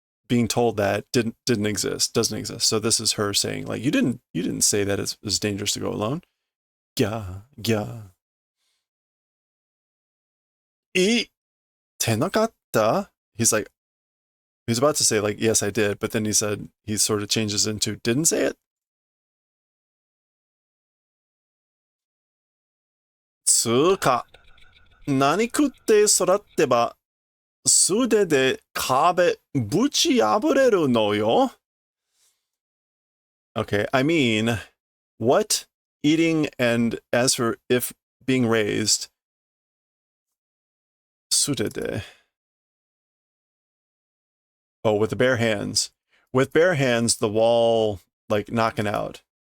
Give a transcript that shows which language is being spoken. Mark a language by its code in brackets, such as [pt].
[en] being told that doesn't exist. So this is her saying, like, you didn't say that it's dangerous to go alone. Yeah, yeah. [ja] 言ってなかった? [en] He's like, he's about to say, like, yes, I did, but then he sort of changes into didn't say it. [ja] つうか、何食って育ってば、素手で壁ぶち破れるのよ? [en] Okay, I mean, what eating and as for if being raised, [ja] 素手で. [en] Oh, with the bare hands. With bare hands, the wall, like, knocking out.